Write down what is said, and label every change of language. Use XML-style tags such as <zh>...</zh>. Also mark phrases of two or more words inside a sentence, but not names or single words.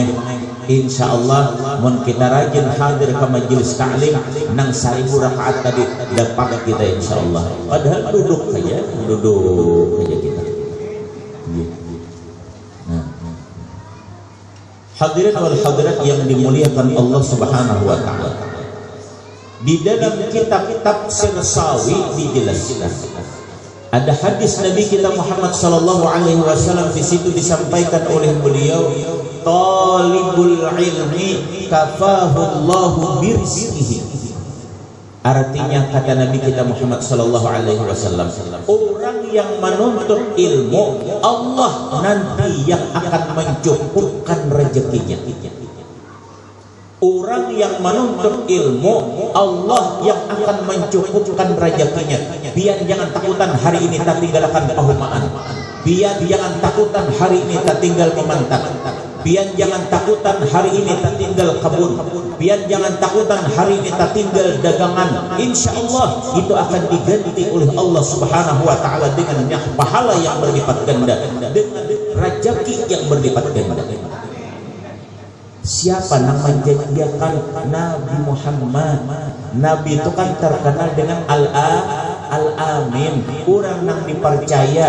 <id>Insyaallah mun kita rajin hadir ke majelis ta'lim nang 1000 rakaat tadi dapat kita insyaallah. Padahal duduk saja kita.</id> <ar>Hadirin wal hadirat</ar> <id>yang dimuliakan Allah</id> <ar>Subhanahu wa Ta'ala,</ar> <id>di dalam kitab Tafsir Sawi dijelaskan ada hadis Nabi kita Muhammad</id> <ar>sallallahu alaihi wasallam,</ar> <id>di situ disampaikan oleh beliau,</id> <ar>talibul ilmi kafahu Allahu birizqihi.</ar> <id>Artinya kata Nabi kita Muhammad</id> <ar>sallallahu alaihi wasallam,</ar> <id>orang yang menuntut ilmu, Allah nanti yang akan mencukupkan rezekinya. Orang yang menuntut ilmu, Allah yang akan mencukupkan rezekinya. Biar jangan takutan hari ini tak tinggalkan pahumaan. Biar jangan takutan hari ini tak tinggal memantap. Biar jangan takutan hari ini tak tinggal kebun. Biar jangan takutan hari ini tak tinggal dagangan.</id> <ar>Insya Allah</ar> <id>itu akan diganti oleh Allah</id> <ar>Subhanahu wa Ta'ala</ar> <id>dengan pahala yang berlipat ganda, dengan rezeki yang berlipat ganda. Siapa yang menjanjikan? Nabi Muhammad. Nabi itu kan terkenal dengan al-amin, orang yang dipercaya.</id>